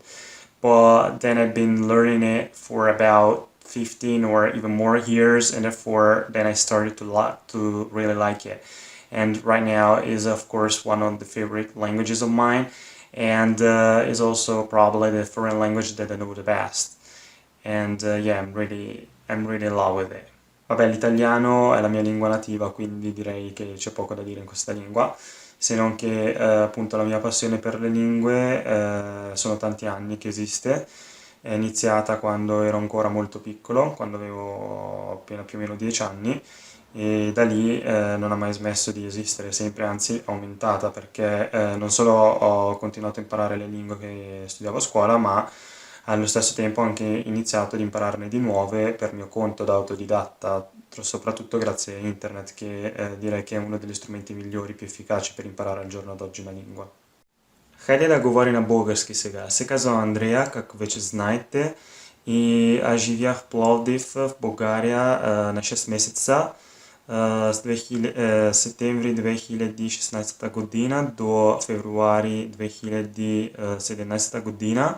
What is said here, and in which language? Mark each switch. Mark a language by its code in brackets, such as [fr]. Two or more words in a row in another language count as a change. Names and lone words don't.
[en] But then I've been learning it for about 15 or even more years, and therefore then I started to really like it. And right now is of course one of the favorite languages of mine, and is also probably the foreign language that I know the best. And yeah, I'm really in love with it. [it] Vabbè, l'italiano è la mia lingua nativa, quindi direi che c'è poco da dire in questa lingua, se non che appunto la mia passione per le lingue sono tanti anni che esiste. È iniziata quando ero ancora molto piccolo, quando avevo appena più o meno 10 anni, e da lì non ha mai smesso di esistere, sempre, anzi è aumentata, perché non solo ho continuato a imparare le lingue che studiavo a scuola, ma allo stesso tempo ho anche iniziato ad impararne di nuove per mio conto da autodidatta, soprattutto grazie a internet, che direi che è uno degli strumenti migliori, più efficaci per imparare al giorno d'oggi una lingua. [bg] Хайде да говорим на български сега. Се казвам Андрея, както вече знаете, и аз живях в Пловдив, в България, на 6 месеца, с септември 2016 година до февруари 2017 година.